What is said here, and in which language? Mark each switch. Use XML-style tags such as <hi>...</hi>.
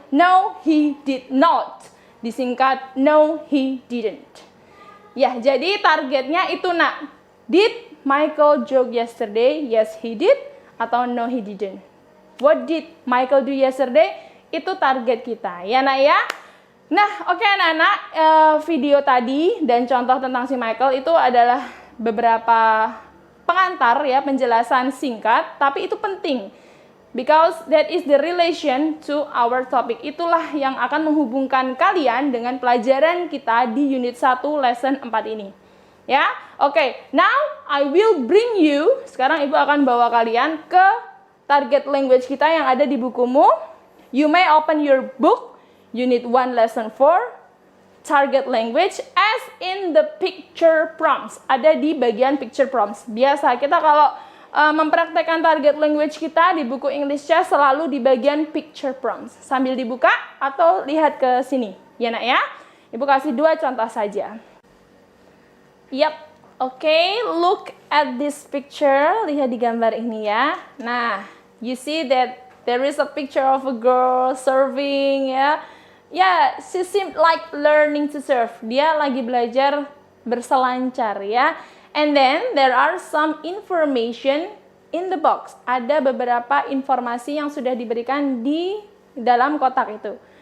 <en>No, he did not. Disingkat, no, he didn't.</en> <id>Ya, jadi targetnya itu nak.</id> <en>Did Michael joke yesterday? Yes, he did. Atau no, he didn't. What did Michael do yesterday?</en> <id>Itu target kita. Ya nak ya? Nah, oke anak-anak, video tadi dan contoh tentang si Michael itu adalah beberapa pengantar ya, penjelasan singkat, tapi itu penting.</id> <en>Because that is the relation to our topic.</en> <id>Itulah yang akan menghubungkan kalian dengan pelajaran kita di unit 1 lesson 4 ini. Ya, oke.</id> <en>Now, I will bring you,</en> <id>sekarang Ibu akan bawa kalian ke target language kita yang ada di bukumu.</id> <en>You may open your book. Unit 1 Lesson 4, Target Language, as in the picture prompts.</en> <id>Ada di bagian picture prompts. Biasa kita kalau mempraktekkan target language kita di buku English Chess selalu di bagian picture prompts. Sambil dibuka atau lihat ke sini. Ya nak ya? Ibu kasih 2 contoh saja.</id> <en>Yap, oke. Look at this picture.</en> <id>Lihat di gambar ini ya.</id> <en>Nah, you see that there is a picture of a girl surfing ya. Ya, she seemed like learning to surf.</en> <id>Dia lagi belajar berselancar ya.</id> <en>And then there are some information in the box.</en> <id>Ada beberapa informasi yang sudah diberikan di dalam kotak itu.</id>